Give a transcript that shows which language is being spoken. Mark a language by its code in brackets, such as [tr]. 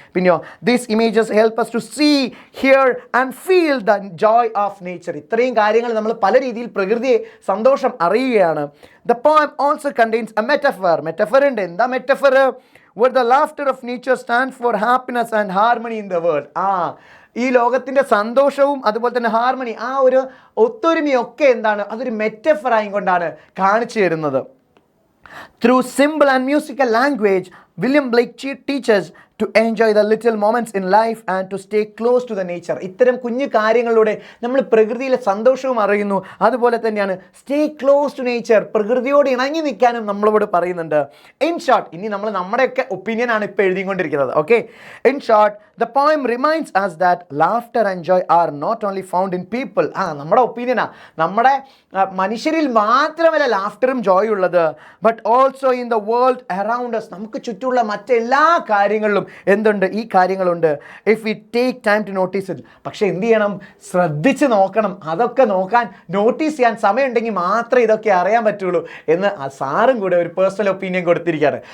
[en] പിന്നെയോ this images help us to see, hear and feel the joy of nature. [ml] ഇത്രയും കാര്യങ്ങൾ നമ്മൾ പല രീതിയിൽ പ്രകൃതിയെ സന്തോഷം അറിയുകയാണ്. [en] The poem also contains a metaphor. [ml] Metaphor ഉണ്ട്. എന്താ metaphor? [en] Where the laughter of nature stands for happiness and harmony in the world. [ml] ഈ ലോകത്തിൻ്റെ സന്തോഷവും അതുപോലെ തന്നെ ഹാർമണി, ആ ഒരു ഒത്തൊരുമയൊക്കെ എന്താണ്? അതൊരു മെറ്റഫറായി കൊണ്ടാണ് കാണിച്ചു തരുന്നത്. [en] Through symbol and musical language, William Blake teaches to enjoy the little moments in life and to stay close to the nature. [ml] ഇത്തരം കുഞ്ഞു കാര്യങ്ങളിലൂടെ നമ്മൾ പ്രകൃതിയിലെ സന്തോഷവും അറിയുന്നു. അതുപോലെ തന്നെയാണ് [en] stay close to nature, [ml] പ്രകൃതിയോട് ഇണങ്ങി നിൽക്കാനും നമ്മളോട് പറയുന്നുണ്ട്. ഇൻ ഷോർട്ട്, ഇനി നമ്മൾ നമ്മുടെയൊക്കെ ഒപ്പീനിയൻ ആണ് ഇപ്പോൾ എഴുതിക്കൊണ്ടിരിക്കുന്നത്. [en] Okay, in short, the poem reminds us that laughter and joy are not only found in people. [ml] നമ്മുടെ ഒപ്പീനിയനാ, നമ്മുടെ മനുഷ്യരിൽ മാത്രമല്ല ലാഫ്റ്ററും ജോയ് ഉള്ളത്, [en] But also in the world around us. [ml] നമുക്ക് ചുറ്റുമുള്ള മറ്റെല്ലാ കാര്യങ്ങളിലും എന്തുണ്ട്? ഈ കാര്യങ്ങളുണ്ട്. [en] If we take time to notice it. [ml] പക്ഷേ എന്ത് ചെയ്യണം? ശ്രദ്ധിച്ച് നോക്കണം. അതൊക്കെ നോക്കാൻ, നോട്ടീസ് ചെയ്യാൻ സമയമുണ്ടെങ്കിൽ മാത്രമേ ഇതൊക്കെ അറിയാൻ പറ്റുള്ളൂ എന്ന് ആ സാറും കൂടെ ഒരു പേഴ്സണൽ ഒപ്പീനിയൻ കൊടുത്തിരിക്കുകയാണ്.